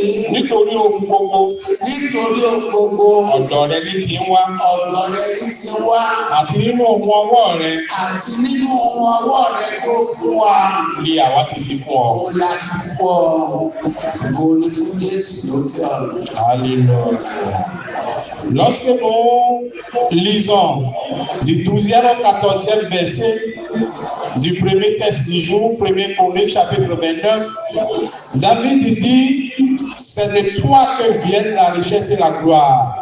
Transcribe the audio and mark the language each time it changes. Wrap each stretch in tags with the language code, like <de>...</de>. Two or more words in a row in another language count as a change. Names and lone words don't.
<yo>Nítorí ohun gbogbo. Nítorí ohun gbogbo. Ọ̀dọ̀ rẹ ní ti ń wá. Ọ̀dọ̀ rẹ ní ti ń wá. Àti nínú ohun ọwọ́ rẹ. Àti nínú ohun ọwọ́ rẹ tó fún wa. Ni àwa ti fi fún ọ. Òun la fi fún ọ. Gòlì fún Jésù lókè ọ̀run.</yo> <fr>Alléluia. Lorsque nous lisons du 12e au 14e verset du premier texte du jour, 1er Chronique, chapitre 29, David dit, c'est de toi que viennent la richesse et la gloire.</fr>